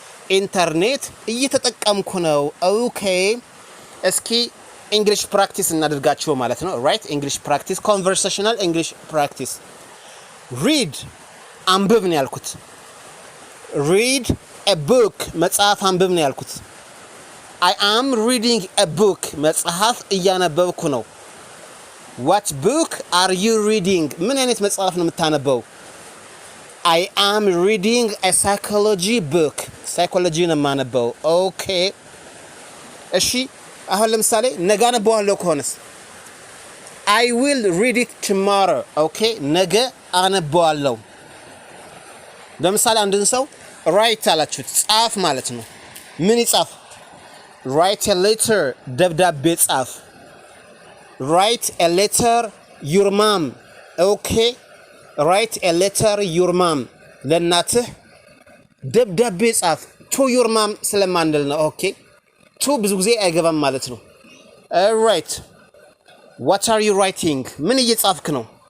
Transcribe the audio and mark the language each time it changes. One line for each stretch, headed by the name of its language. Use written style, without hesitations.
Amharic: ኢንተርኔት እየተጠቀምኩ ነው። ኦኬ እስኪ እንግሊሽ ፕራክቲስ እናድርጋችሁ ማለት ነው። ራይት እንግሊሽ ፕራክቲስ ኮንቨርሴሽናል እንግሊሽ ፕራክቲስ ሪድ አንብብ ነው ያልኩት። ሪድ a book መጽሐፍ አንብብ ነው ያልኩት።
English: I am reading a book
Amharic: መጽሐፍ እያነበብኩ ነው።
English: What book are you reading?
Amharic: ምን አይነት መጽሐፍ ነው የምታነበው?
English: I am reading a psychology book.
Amharic: psychology ነው የማነበው። ኦኬ እሺ አሁን ለምሳሌ ነገ አነበዋለሁ ከሆነስ
English: I will read it tomorrow.
Amharic: ኦኬ ነገ አነበዋለሁ። ለምሳሌ አንድን ሰው write አላችሁት ጻፍ ማለት ነው። ምን ይጻፍ?
English: write a letter
Amharic: ደብዳቤ ጻፍ።
English: write a letter your mom.
Amharic: ኦኬ
English: write a letter your mom
Amharic: ለእናትህ ደብዳቤ ጻፍ። to your mom ስለማንል ነው። ኦኬ to ብዙ ጊዜ አይገባም ማለት ነው።
English: right what are you writing?
Amharic: ምን እየጻፍክ ነው?